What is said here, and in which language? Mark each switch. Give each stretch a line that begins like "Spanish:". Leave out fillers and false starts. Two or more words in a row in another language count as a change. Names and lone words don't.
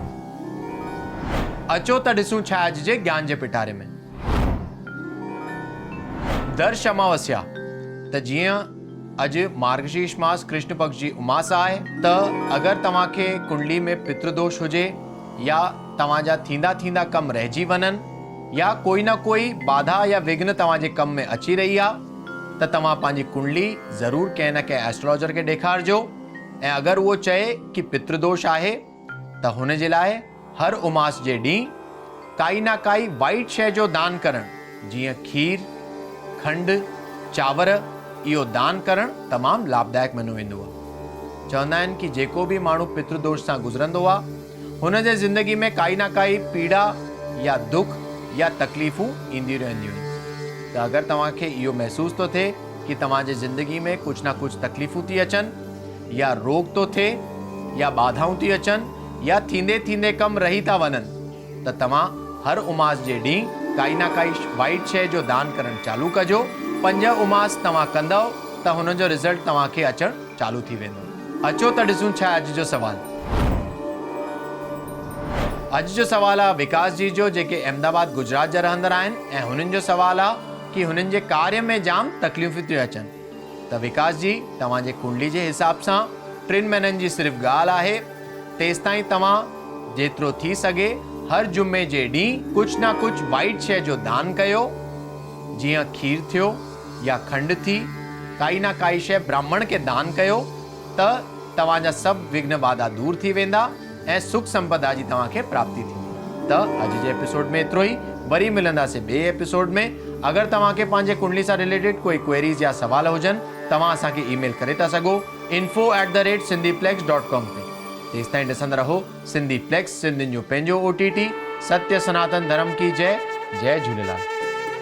Sindhi: अचो त ॾिसूं छा अॼु जे ज्ञान जे पिटारे में। दर्श अमावस्या त जीअं अॼु मार्गशीर्ष मास कृष्ण पक्ष जी उमास आहे त अगरि तव्हां खे कुंडली में पितृदोष हुजे या तव्हां जा थींदा थींदा कम रहिजी वञनि या कोई ना कोई बाधा या विघ्न तव्हां जे कम में अची रही आहे त तव्हां पंहिंजी कुंडली ज़रूर कंहिं न कंहिं एस्ट्रोलॉजर खे ॾेखारिजो। ऐं अगरि उहो चए कि पितृदोष आहे त हुन जे लाइ हर उमास जे ॾींहुं काई ना काई वाइट शइ जो दान करणु, जीअं खीर, खंड, चांवर, इहो दान करणु तमामु लाभदायक मञियो वेंदो आहे। चवंदा आहिनि कि जेको भी माण्हू पितृदोष सां गुज़रंदो आहे हुन जे ज़िंदगी में काई ना काई पीड़ा या दुख या तकलीफ़ूं ईंदियूं रहंदियूं आहिनि। त अगरि तव्हांखे इहो महसूस थो थिए कि तव्हांजे ज़िंदगी में कुछ ना कुछ तकलीफ़ूं थी अचनि या रोग थो थिए या बाधाऊं थी अचनि या थींदे थींदे कम रही था वञनि, त तव्हां हर उमास जे ॾींहुं काई ना काई वाइट शइ जो दान करणु चालू कजो। 5 उमास तव्हां कंदव त हुन जो रिज़ल्ट तव्हांखे अचणु चालू थी वेंदो। अचो त ॾिसूं छा अॼु जो सवाल। अॼु जो सवाल आहे विकास जी जो, जेके अहमदाबाद गुजरात जा रहंदड़ आहिनि ऐं हुननि जो सवाल आहे कि हुननि जे कार्य में जाम तकलीफ़ूं थियूं अचनि। त विकास जी, तव्हांजे कुंडली जे हिसाब सां 3 महीननि जी सिर्फ़ु ॻाल्हि आहे। तेसिताईं तव्हां जेतिरो थी सघे हर जुमे जे ॾींहुं कुछ ना कुछ वाइट शइ जो दान कयो, जीअं खीर थियो या खंड थी, काई ना काई शइ ब्राह्मण खे दान कयो त तव्हांजा सभु विघ्न बाधा दूर थी वेंदा ऐं सुख संपदा जी तव्हांखे प्राप्ति थींदी। त अॼु जे एपिसोड में एतिरो ई। वरी मिलंदासीं ॿिए एपिसोड में। अगरि तव्हांखे पंहिंजे कुंडली सां रिलेटेड कोई क्वेरीज़ या सवाल हुजनि, तव्हां असांखे ईमेल करे था सघो info@sindhiplex.com ते। तेसिताईं ॾिसंदा रहो सिंधी प्लेक्स, सिंधियुनि जो पंहिंजो OTT।
Hindi: सत्य सनातन धर्म की जय। जय झूलेलाल।